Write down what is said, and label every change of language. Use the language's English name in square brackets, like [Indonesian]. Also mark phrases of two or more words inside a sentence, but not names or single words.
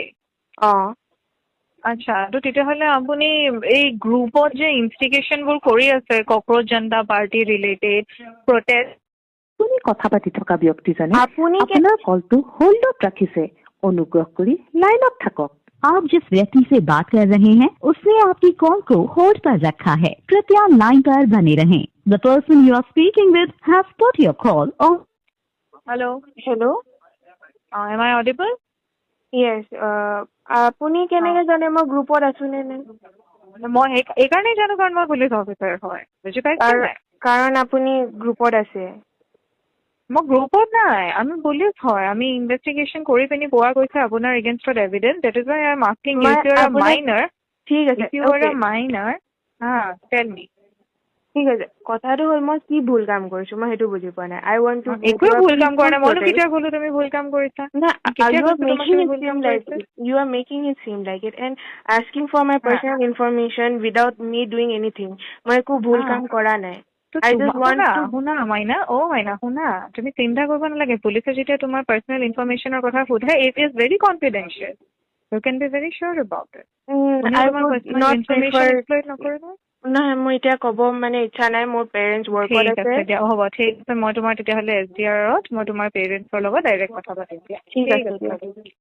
[Assamese] আচ্ছা, তো তেতিয়াহ'লে আপুনি এই গ্ৰুপত যে ইনষ্টিগেশ্যনবোৰ কৰি আছে, কক্ৰ'চ জনতা পাৰ্টি ৰিলেটেড প্ৰটেষ্ট। আপুনি কথা পাতি থকা ব্যক্তিজনে আপুনি আপোনাৰ কলটো হোল্ডত ৰাখিছে। অনুগ্ৰহ কৰি লাইনত থাকক। [Hindi] आप जिस व्यक्ति से बात कर रहे हैं उसने आपकी कॉल को होल्ड पर रखा है। कृपया लाइन पर बने रहें। [English] The person you are speaking with has put your call on. Hello. Hello. Am I audible? Yes. [Assamese] আপুনি কেনেকে জানে মই গ্ৰুপত আছো নে নাই? মই এইকাৰণেই জানো কাৰণ মই পুলিচ অফিচাৰ হয়। বুজি পাইছে নাই? কাৰণ আপুনি গ্ৰুপত আছে। মই গ্ৰুপত নাই, আমি পুলিচ হয়। আমি ইনভেষ্টিগেশ্যন কৰি পিনি পোৱা গৈছে আপোনাৰ এগেইনষ্টত এভিডেন্স। [English] that is why I am asking you, if you are a minor. [Assamese] ঠিক আছে। [English] if you are a minor, tell me. [Assamese] ঠিক আছে, কথাটো হ'ল মই কি ভুল কাম কৰিছো মই সেইটো বুজি পোৱা নাই। [English] I want to [Assamese] একোৱে ভুল কাম কৰা নাই। মইনো কেতিয়া ক'লো তুমি ভুল কাম কৰিছা? কেতিয়া কৈছো তোমাক তুমি ভুল কাম কৰিছা? [English] You are making it seem like it and asking for my personal information without me doing anything. [Assamese] মই একো ভুল কাম কৰা নাই। [English] I just want to [Assamese] শুনা মাইনা, মাইনা শুনা, তুমি চিন্তা কৰিব নালাগে। পুলিচে যেতিয়া তোমাৰ [English] personal information [Assamese] কথা সোধে, [English] it is very confidential. you can be very sure about it. I would not prefer. [Assamese] নকৰিব। নহয়, মই এতিয়া ক'ব মানে ইচ্ছা নাই, মোৰ পেৰেণ্টছ ৱৰ্কত ঠিক আছে। আছে দিয়া, হ'ব ঠিক আছে। মই তোমাৰ তেতিয়াহ'লে SDR ত মই তোমাৰ পেৰেণ্টছৰ লগত ডাইৰেক্ট কথা পাতিম দিয়া। ঠিক আছে।